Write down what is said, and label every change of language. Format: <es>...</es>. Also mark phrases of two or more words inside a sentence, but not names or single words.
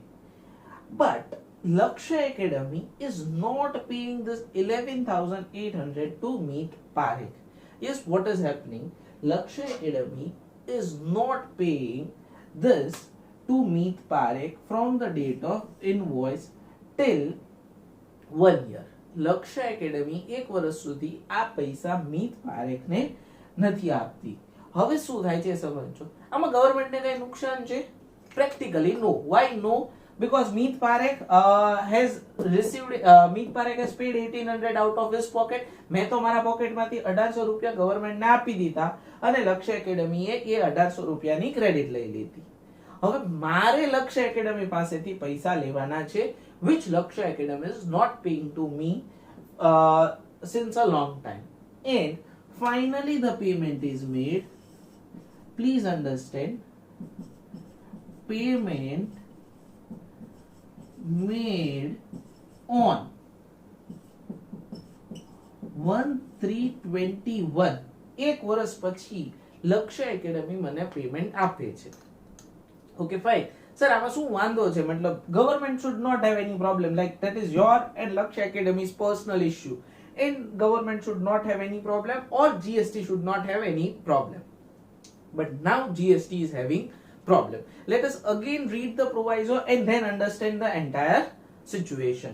<en>But Lakshya Academy is not paying this 11,800 to Meet Parekh. Yes, what is happening? Lakshya Academy is not paying this to Meet Parekh from the date of invoice till 1 year.</en> <gu>લક્ષ્ય એકેડમી 1 વર્ષ સુધી આ પૈસા મીત પારેખને નથી આપતી. હવે શું થાય છે સમજો. આમાં ગવર્નમેન્ટને કઈ નુકસાન છે?</gu> <en>practically no. Why no? Because Meet Parekh has received Meet Parekh has paid 1800 out of his pocket.</en> <gu>મેં તો મારા પોકેટમાંથી 1800 રૂપિયા ગવર્નમેન્ટને આપી દીધા અને લક્ષ્ય એકેડમીએ એ 1800 રૂપિયાની ક્રેડિટ લઈ લીધી. હવે મારે લક્ષ્ય એકેડમી પાસેથી પૈસા લેવાના છે,</gu> <en>which Lakshya Academy is not paying to me since a long time, and finally the payment is made. Please understand, payment made on 1/3/21.</en> <gu>1 વર્ષ પછી લક્ષ્ય એકેડમી મને પેમેન્ટ આપે છે.</gu> <en>okay fine.</en> <gu>સર આમાં શું વાંધો છે?</gu> <en>મતલબ ગવર્નમેન્ટ should not have any problem, like that is your and Lakshya Academy's personal issue, and government should not have any problem or GST should not have any problem. but now GST is having problem. Let us again read the proviso and then understand the entire situation.</en>